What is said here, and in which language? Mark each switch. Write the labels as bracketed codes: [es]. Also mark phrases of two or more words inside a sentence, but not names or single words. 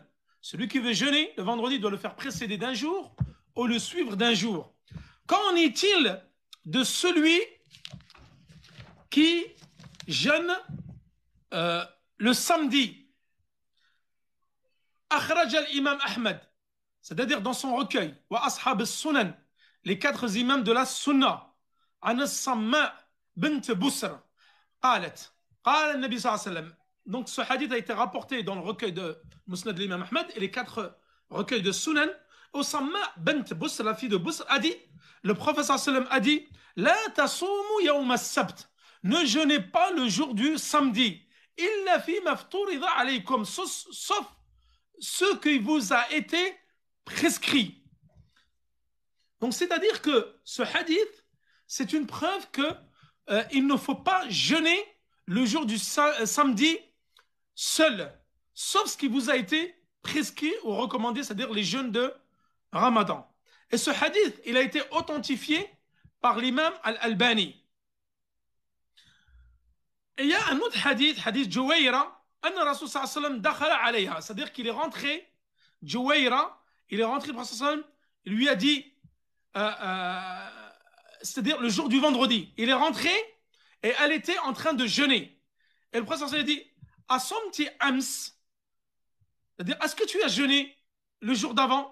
[fr] Celui qui veut jeûner le vendredi doit le faire précéder d'un jour ou le suivre d'un jour. Qu'en est-il de celui qui jeûne le samedi? [ar] أخرج الإمام [fr] Ahmed, c'est-à-dire dans son recueil, [ar] وأصحاب السنن, [fr] les 4 imams de la sunna, [ar] عن الصماء بنت بسر قالت قال النبي صلى الله عليه وسلم. [fr] Donc ce hadith a été rapporté dans le recueil de Musnad de l'imam Ahmed et les 4 recueils de sunan. Samma bint Busr, la fille de Busr, a dit, le prophète [ar] صلى الله عليه وسلم [fr] a dit, [ar] لا تصوموا يوم السبت, [fr] ne jeûnez pas le jour du samedi, [ar] إلا في ما افترض عليكم, [fr] sauf ce qui vous a été prescrit. Donc c'est-à-dire que ce hadith, c'est une preuve que il ne faut pas jeûner le jour du samedi seul, sauf ce qui vous a été prescrit ou recommandé, c'est-à-dire les jeûnes de Ramadan. Et ce hadith, il a été authentifié par l'imam Al-Albani. Et il y a un autre hadith, hadith Juwayra, [ar] أن رسول صلى الله عليه وسلم دخل عليها, [fr] c'est-à-dire qu'il est rentré, Juwayra, il est rentré, le prophète [ar] صلى الله عليه وسلم, [fr] il lui a dit, c'est-à-dire le jour du vendredi, il est rentré et elle était en train de jeûner. Et le prophète [ar] صلى الله عليه وسلم [fr] a dit, [ar] أصمت أمس, [fr] c'est-à-dire, est-ce que tu as jeûné le jour d'avant?